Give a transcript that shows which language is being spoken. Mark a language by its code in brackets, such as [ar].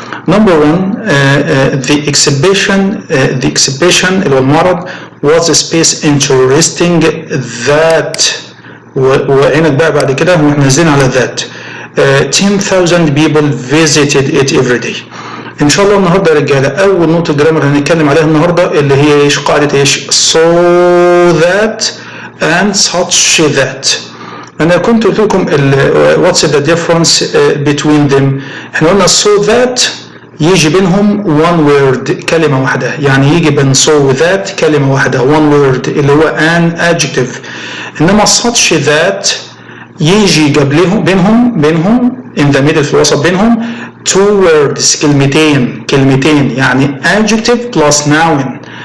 [en] Number one, the exhibition [ar] اللي هو المعرض [en] was a space interesting that [ar] وعينك بقى بعد كده واحنا نازلين على [en] that 10,000 people visited it every day. [ar] ان شاء الله النهارده يا رجاله اول نقطه جرامر هنتكلم عليها النهارده اللي هي ايش؟ قاعده ايش؟ [en] so that and such that. [ar] أنا كنت قلت لكم [en] what's the difference between them. [ar] احنا قلنا so that يجي بينهم [en] one word [ar] كلمة واحدة، يعني يجي بين so that كلمة واحدة one word اللي هو [en] an adjective. [ar] إنما such that يجي بينهم [en] in the middle [ar] في الوسط بينهم [en] two words [ar] كلمتين يعني [en] adjective plus noun.